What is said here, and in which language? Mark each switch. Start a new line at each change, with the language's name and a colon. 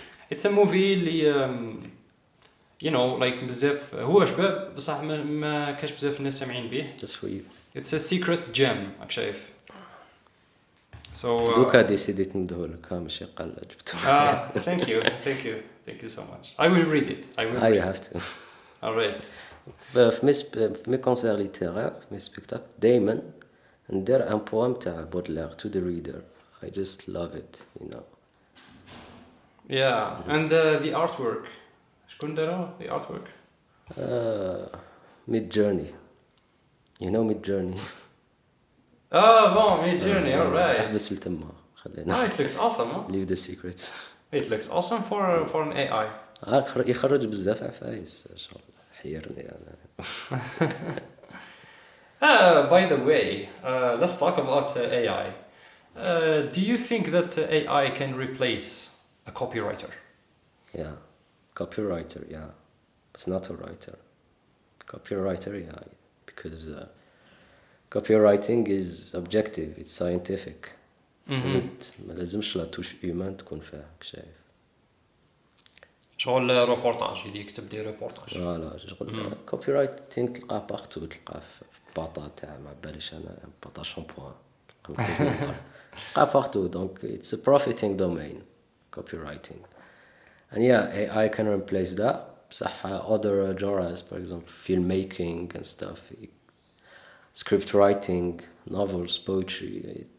English: it's a movie
Arabic: اللي you know like بزاف هو شباب بصح ما كاش بزاف الناس سامعين به.
English: That's for you. It's a secret gem
Arabic: راك شايف.
English: So
Arabic: دوكا ديسيديت ندهولك ماشي قال جبتو.
English: thank you so much. I will read it. I will. You have to. All right.
Arabic: في مي كونسير ليتيرير في مي سبيكتاكل دايما ندير ان بوام تاع بودلير
English: to the reader. I just love it, you know. Yeah, and the artwork.
Arabic: شكون دارها
English: the artwork? Mid Journey. You know Mid Journey. Bon, Mid Journey, all right.
Arabic: احبس لتما خلينا.
English: It looks awesome, huh? Leave the secrets. It looks awesome for an AI.
Arabic: يخرج بزاف عفايس شغل حيرني انا.
English: By the way, let's talk about AI. Do you think that AI can replace a copywriter? Yeah, copywriter, yeah. It's not a writer. Copywriter, yeah, because copywriting is objective, it's scientific.
Arabic: ما لازمش لا توش human تكون فيها شايف. شغل روبورتاج اللي يكتب دي روبورتاج.
English: فوالا شغل copywriting
Arabic: تلقاه بارتو تلقاه في باطا تاع ما باليش انا باطا شامبوان تلقاه بارتو
English: donc it's a profiting domain copywriting and yeah AI can replace that بصح other genres for example filmmaking and stuff script writing novels poetry